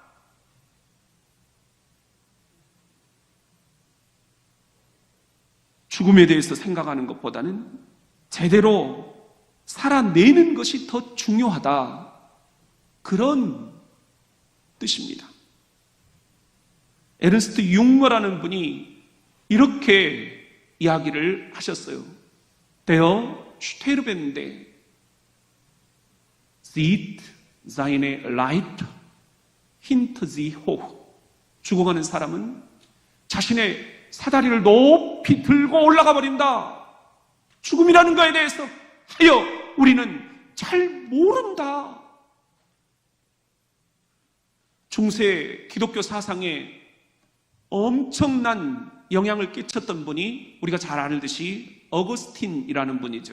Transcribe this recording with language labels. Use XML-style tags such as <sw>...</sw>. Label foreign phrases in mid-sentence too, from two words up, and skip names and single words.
<ko>죽음에 대해서 생각하는 것보다는 제대로 살아내는 것이 더 중요하다. 그런 뜻입니다. 에른스트 융어라는 분이 이렇게 이야기를 하셨어요.</ko> <de>Der Sterbende sieht seine Leid hinter sich hoch.</de> <ko>죽어가는 사람은 자신의 사다리를 높이 들고 올라가 버린다. 죽음이라는 것에 대해서 하여 우리는 잘 모른다. 중세 기독교 사상에 엄청난 영향을 끼쳤던 분이 우리가 잘 알듯이 어거스틴이라는 분이죠.</ko>